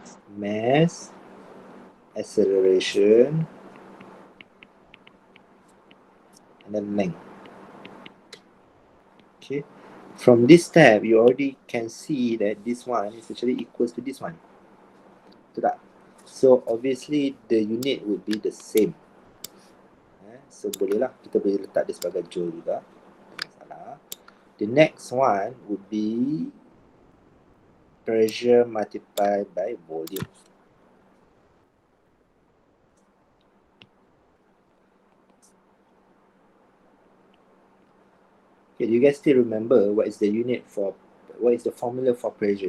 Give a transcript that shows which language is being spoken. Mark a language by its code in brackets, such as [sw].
[en] Mass, acceleration, and then length. Okay. From this step, you already can see that this one is actually equals to this one. [ms] Betul tak? [en] So obviously the unit would be the same. [ms] So boleh lah, kita boleh letak dia sebagai joule juga. Tak masalah. [en] The next one would be pressure multiplied by volume. Okay, do you guys still remember what is the unit for, what is the formula for pressure?